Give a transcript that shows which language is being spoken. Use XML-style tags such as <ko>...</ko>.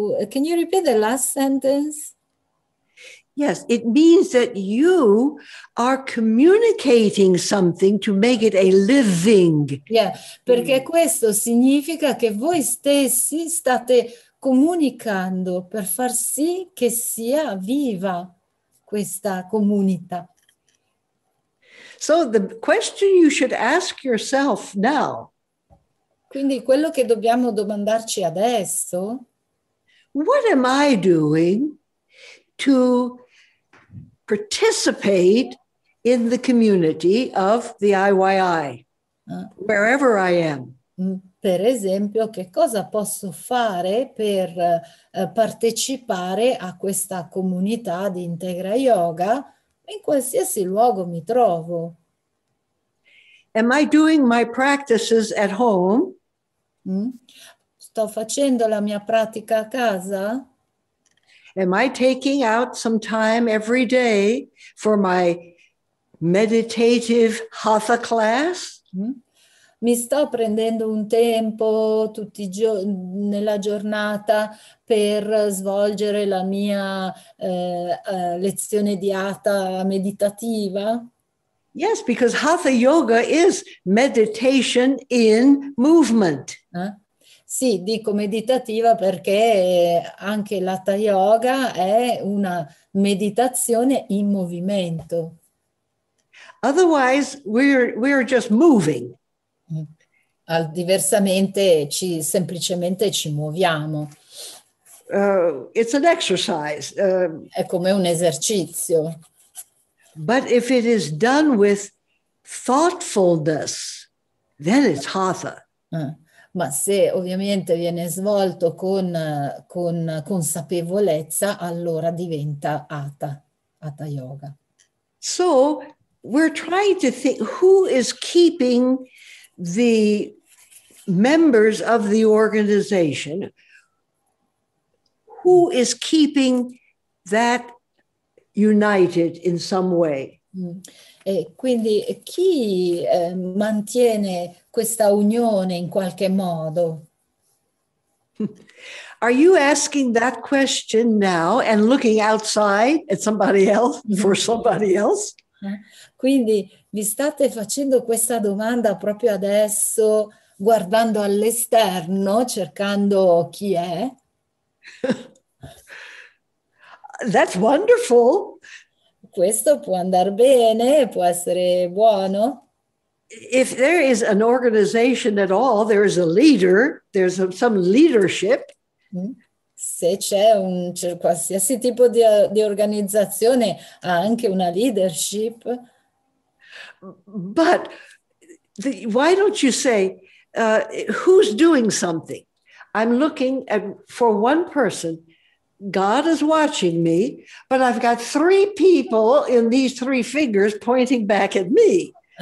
<en>can you repeat the last sentence? Yes, it means that you are communicating something to make it a living.</en> <it>Yeah, perché questo significa che voi stessi state comunicando per far sì che sia viva questa comunità.</it> <en>So the question you should ask yourself now.</en> <it>Quindi quello che dobbiamo domandarci adesso.</it> <en>What am I doing to participate in the community of the IYI, wherever I am?</en> <it>Per esempio, che cosa posso fare per partecipare a questa comunità di Integra Yoga in qualsiasi luogo mi trovo?</it> <en>Am I doing my practices at home? Mm?</en> <it>Sto facendo la mia pratica a casa?</it> <en>Am I taking out some time every day for my meditative hatha class? Mm?</en> <it>Mi sto prendendo un tempo nella giornata per svolgere la mia lezione di hatha meditativa?</it> <en>Yes, because hatha yoga is meditation in movement.</en> <it>Sì, dico meditativa perché anche l'hatha yoga è una meditazione in movimento.</it> <en>Otherwise, we're just moving.</en> <it>Diversamente semplicemente ci muoviamo.</it> <en>It's an exercise.</en> <it>È come un esercizio.</it> <en>But if it is done with thoughtfulness, then it's hatha.</en> <it>Ma se ovviamente viene svolto con consapevolezza, allora diventa hatha yoga.</it> <en>So we're trying to think who is keeping the members of the organization, who is keeping that united in some way.</en> <it>E quindi chi mantiene questa unione in qualche modo?</it> <en>Are you asking that question now and looking outside at somebody else, for somebody else?</en> <it>Quindi vi state facendo questa domanda proprio adesso, guardando all'esterno, cercando chi è?</it> <en>That's wonderful.</en> <it>Questo può andare bene, può essere buono.</it> <en>If there is an organization at all, there is a leader, there's some leadership.</en> <it>Se c'è qualsiasi tipo di organizzazione, ha anche una leadership.</it> <en>But why don't you say, who's doing something? I'm looking for one person. God is watching me, but I've got three people in these three fingers pointing back at me.</en>